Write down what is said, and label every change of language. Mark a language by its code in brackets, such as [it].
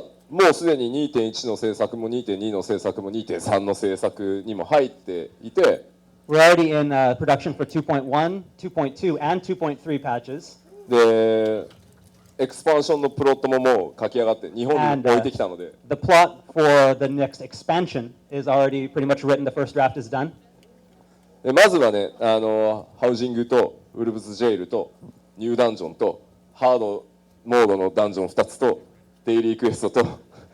[ja] もうすでに 2.1 の制作も 2.2 の制作も 2.3 の制作にも入っていて、 [en] We're already in production for 2.1, 2.2, and 2.3 patches. [ja] で、エクスパンションのプロットももう書き上がって日本に置いてきたので、 [en] The plot for the next expansion is already pretty much written. The first draft is done. [ja] でまずはね、ハウジングとウルブズジェイルとニューダンジョンとハードモードのダンジョン2つとデイリークエストと